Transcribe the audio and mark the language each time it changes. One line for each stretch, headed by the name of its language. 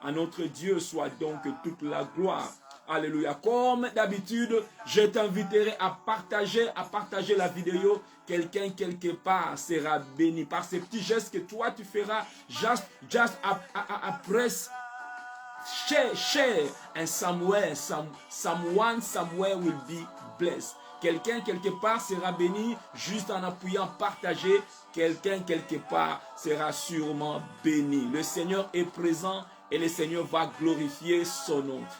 French: À notre Dieu soit donc toute la gloire. Alléluia. Comme d'habitude, je t'inviterai à partager la vidéo. Quelqu'un quelque part sera béni par ces petits gestes que toi tu feras just après.
English: Share and someone somewhere will be blessed.
French: Quelqu'un quelque part sera béni juste en appuyant partager. Quelqu'un quelque part sera sûrement béni. Le Seigneur est présent et le Seigneur va glorifier son nom.